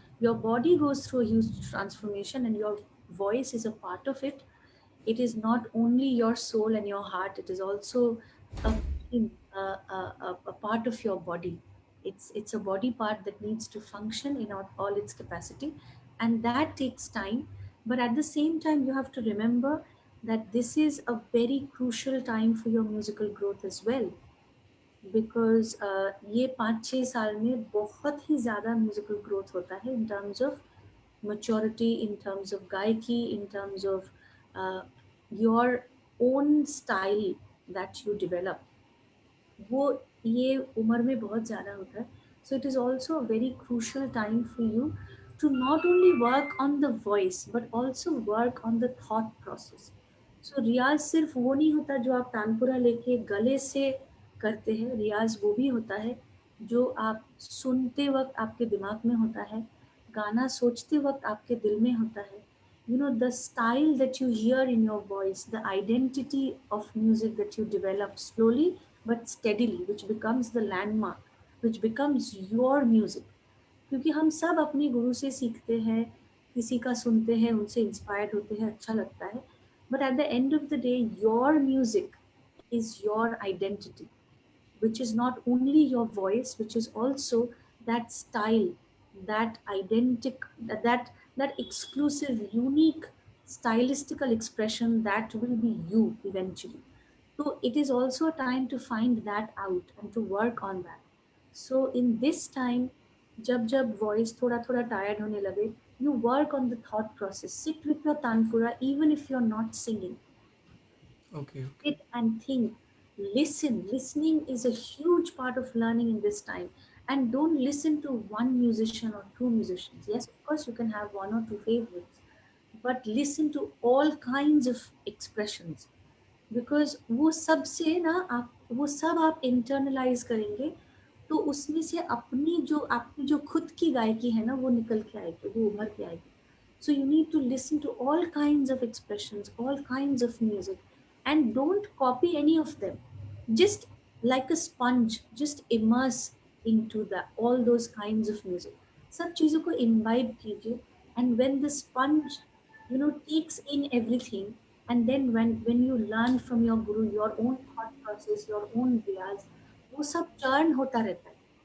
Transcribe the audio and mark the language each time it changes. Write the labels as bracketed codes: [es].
[en] Your body goes through a huge transformation, and your voice is a part of it. It is not only your soul and your heart, it is also a being, a part of your body. It's a body part that needs to function in all its capacity, and that takes time. But at the same time, you have to remember that this is a very crucial time for your musical growth as well, because [hi] ये 5-6 साल में बहुत ही ज़्यादा musical growth होता है [en] in terms of maturity, in terms of गायकी, in terms of your own style that you develop, [hi] वो ये उम्र में बहुत ज़्यादा होता है. [en] So it is also a very crucial time for you to not only work on the voice but also work on the thought process. [hi] सो रियाज सिर्फ वो नहीं होता जो आप तानपुरा लेके गले से करते हैं, रियाज वो भी होता है जो आप सुनते वक्त आपके दिमाग में होता है, गाना सोचते वक्त आपके दिल में होता है. [en] You know, the style that you hear in your voice, the identity of music that you develop slowly but steadily, which becomes the landmark, which becomes your music. [hi] क्योंकि हम सब अपने गुरु से सीखते हैं, किसी का सुनते हैं, उनसे इंस्पायर्ड होते हैं, अच्छा लगता है. [en] But at the end of the day your music is your identity, which is not only your voice, which is also that style, that identic, that exclusive, unique stylistical expression that will be you eventually. So it is also a time to find that out and to work on that. So in this time, [hi] जब voice थोड़ा थोड़ा tired होने लगे, [en] you work on the thought process. Sit with your tanpura, even if you're not singing. Okay, okay. Sit and think. Listen. Listening is a huge part of learning in this time. And don't listen to one musician or two musicians. Yes, of course, you can have one or two favorites, but listen to all kinds of expressions. [hi] Because वो सब से ना आप वो सब आप internalise करेंगे, तो उसमें से अपनी जो आपकी जो खुद की गायकी है ना वो निकल के आएगी, वो उभर के आएगी. [en] So you need to listen to all kinds of expressions, all kinds of music, and don't copy any of them. Just like a sponge, just immerse into the all those kinds of music. [hi] सब चीज़ों को imbibe कीजिए, [en] and when the sponge, you know, takes in everything, and then when you learn from your guru, your own thought process, your own riyaz, [hi] वो सब churn होता रहता है.